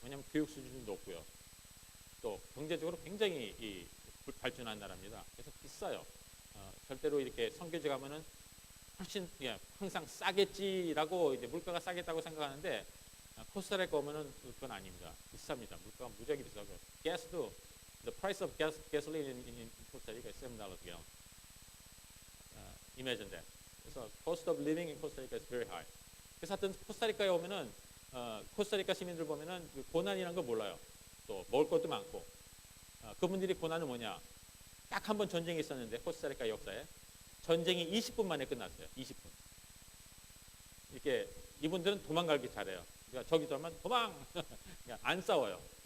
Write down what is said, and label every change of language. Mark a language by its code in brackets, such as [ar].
[ko] 왜냐하면 교육 수준이 높고요. 또 경제적으로 굉장히 발전한 나라입니다. 그래서 비싸요. 절대로 이렇게 선교지 가면은 훨씬 항상 싸겠지라고 이제 물가가 싸겠다고 생각하는데 코스타리카 오면은 그건 아닙니다. 비쌉니다. 물가가 무지하게 비싸고 가스도 [en] the price of gasoline in Costa Rica is $7 a gallon. Imagine that. 그래서 cost of living in Costa Rica is very high. [ko] 그래서 하여튼 코스타리카에 오면은 코스타리카 시민들 보면은 그 고난이라는 걸 몰라요. 또 먹을 것도 많고 그분들이 고난은 뭐냐? 딱 한 번 전쟁이 있었는데 코스타리카 역사에 전쟁이 20분 만에 끝났어요. 20분. 이렇게 이분들은 도망가기 잘해요. 그러니까 저기 들면 도망 그냥 안 싸워요.